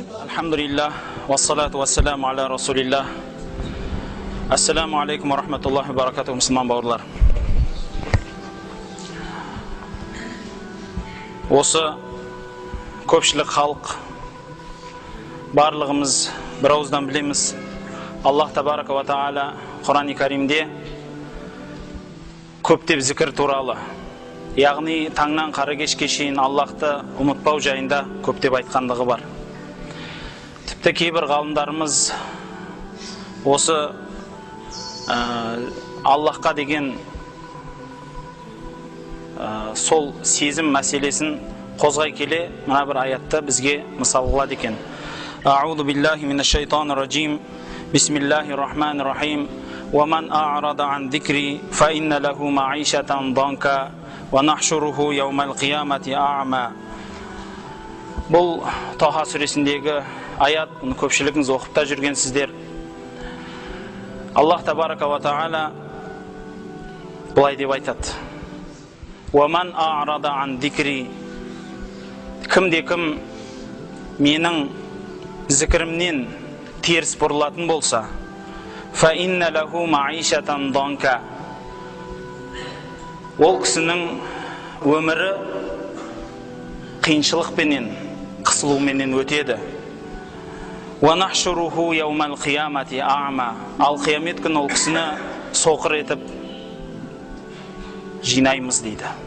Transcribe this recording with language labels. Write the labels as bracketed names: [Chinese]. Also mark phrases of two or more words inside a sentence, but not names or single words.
[Arabic] الحمد لله، والصلاة والسلام على رسول الله. السلام عليكم ورحمة الله وبركاته, [Kazakh] мұсылман бауырлар. Осы көпшілік халық барлығымыз бір ауыздан білеміз. [Arabic] الله تبارك وتعالى [Kazakh] Құран-ы Каримде көптеп зікір туралы, яғни таңнан қара кешке шейін Аллахты ұмытпау жайында көптеп айтқандығы бар. Тіпті кейбір ғалымдарымыз осы Аллахқа деген сол сезім мәселесін қозғай келе мына бір аятты бізге мысал қылады екен. [Arabic] أعوذ بالله من الشيطان الرجيم. بسم الله الرحمن الرحيم. ومن أعرض عن ذكري فإن له معيشة ضنكا ونحشره يوم القيامة أعمى. [Kazakh] Бұл Таха сүресіндегі аят, оны көпшілігіңіз оқып та жүргенсіздер. [Arabic] الله تبارك وتعالى [Kazakh] былай деп айтады: [Arabic] "ومن أعرض عن ذكري", [Kazakh] кім менің зікірімнен теріс бұрылатын болса, [Arabic] فإن له معيشة ضنكا, [Kazakh] ол кісінің өмірі қиыншылықпенен, қысылуменен өтеді. [Arabic] ونحشره يوم القيامة أعمى, [Kazakh] ал қиямет күні ол кісіні соқыр етіп жинаймыз дейді.